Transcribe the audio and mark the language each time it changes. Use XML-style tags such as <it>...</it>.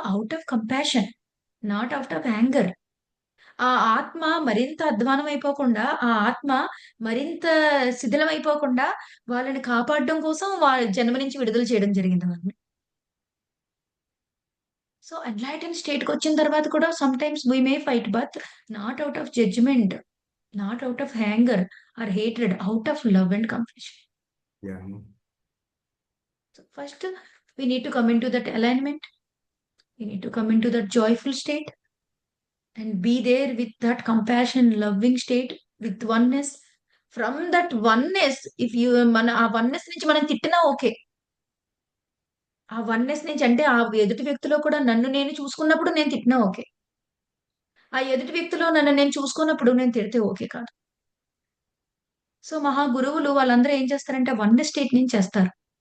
<en>Out of compassion, not out of anger.</en> <te>ఆ ఆత్మ మరింత అధ్వానం అయిపోకుండా, ఆ ఆత్మ మరింత శిథిలం అయిపోకుండా వాళ్ళని కాపాడడం కోసం వాళ్ళ జన్మ నుంచి విడుదల చేయడం జరిగింది వాళ్ళని.</te> <en>so enlighten state</en> <te>కి వచ్చిన తర్వాత కూడా</te> <en>Sometimes we may fight, but not out of judgement, not out of anger or hatred, out of love and compassion. Yeah So first, we need to come into that alignment. We need to come into that joyful state and be there with that compassion, loving state, with oneness. From that oneness, if you</en> <te>మన ఆ oneness నుంచి మనం తిట్టినా okay. ఆ oneness నుంచి అంటే ఆ ఎదుటి వ్యక్తిలో కూడా నన్ను నేను చూసుకున్నప్పుడు నేను తిట్టినా ఓకే. ఆ ఎదుటి వ్యక్తిలో నన్ను నేను చూసుకున్నప్పుడు నేను తిడితే ఓకే కాదు. సో మహా గురువులు వాళ్ళందరూ ఏం చేస్తారంటే వన్నెస్ స్టేట్ నుంచి చేస్తారు.</te>